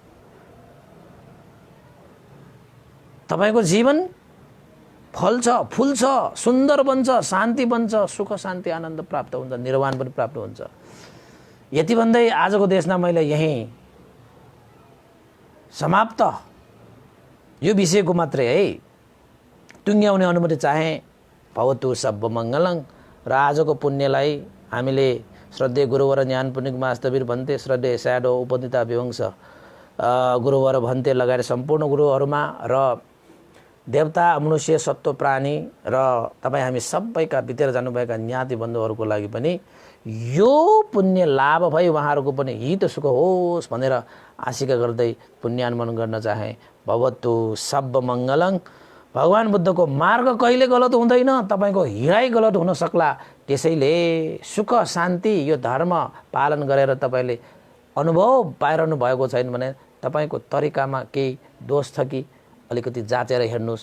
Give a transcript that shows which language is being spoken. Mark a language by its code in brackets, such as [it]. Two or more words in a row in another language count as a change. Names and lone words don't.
[ne] तपाईको जीवन फल्छ, फुल्छ, सुन्दर बन्छ, शान्ति बन्छ, सुख शान्ति आनन्द प्राप्त हुन्छ, निर्वाण पनि प्राप्त हुन्छ। यति भन्दै आजको देशमा मैले यही समाप्त यो विषयको मात्रै है टुङ्ग्याउने अनुमति चाहे। [pi] भवतु सब्ब मङ्गलं। [ne] र आजको पुण्यलाई हामीले श्रद्धेय गुरुवर ज्ञान पुण्यक मास्तवीर भन्ते, श्रद्धेय स्याडो उपनिता विवंश गुरुवर भन्ते लगायत सम्पूर्ण गुरुहरूमा र देवता मनुष्य सत्व प्राणी र तपाईँ हामी सबैका बितेर जानुभएका ज्ञाति बन्धुहरूको लागि पनि यो पुण्य लाभ भई उहाँहरूको पनि हित सुख होस् भनेर आशिका गर्दै पुण्यानुमोदन गर्न चाहे। [pi] भवतु सब्ब मङ्गलं। [ne] भगवान बुद्धको मार्ग कहिले गलत हुँदैन, तपाईँको हिँडाइ गलत हुन सक्ला। त्यसैले सुख शान्ति यो धर्म पालन गरेर तपाईँले अनुभव पाइरहनु भएको छैन भने तपाईँको तरिकामा केही दोष छ कि अलिकति जाँचेर हेर्नुहोस्।